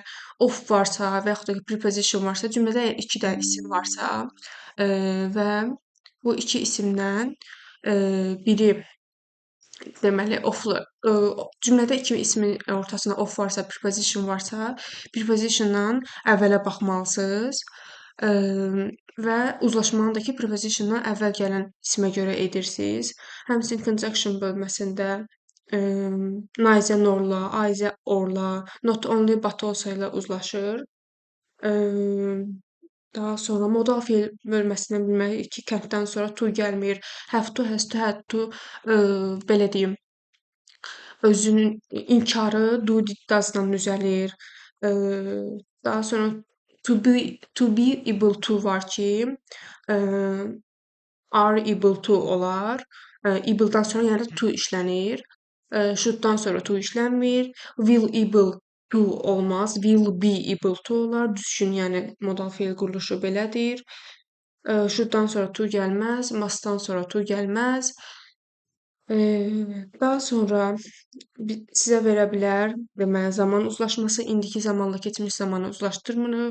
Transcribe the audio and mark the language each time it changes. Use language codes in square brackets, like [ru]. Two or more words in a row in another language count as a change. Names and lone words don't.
[az] Of varsa və yaxud da ki, preposition varsa, cümlədə əgər 2 dənə isim varsa və bu 2 isimdən biri deməli, oflu cümlədə iki ismin ortasında of varsa, preposition varsa, prepositiondan əvvələ baxmalısınız. Və uzlaşmanı da ki, prepositiondan əvvəl gələn ismə görə edirsiniz. Həmçinin conjunction bölməsində [en] neither norla, either orla, not only but also [az] ilə uzlaşır. Daha sonra modal fe'l bölməsindən bilməliyik ki, kənddən sonra to gəlmir. [en] Have to, has to, had to, [az] belə deyim, özünün inkarı [en] do did doesdan [az] düzəlir. Daha sonra [en] to be able to [az] var ki, [en] are able to olar. [az] Able'dan sonra yəni to işlənir. Shoulddan sonra to işlənmir. [en] Will able to olmaz. Will be able to olar. [az] Düşün, yəni modal fe'l quruluşu belədir. Shoulddan sonra to gəlməz. Mustdan sonra to gəlməz. Daha sonra sizə verə bilər, deməli, zaman uzlaşması, indiki zamanla keçmiş zamanı uzlaşdırmırıq.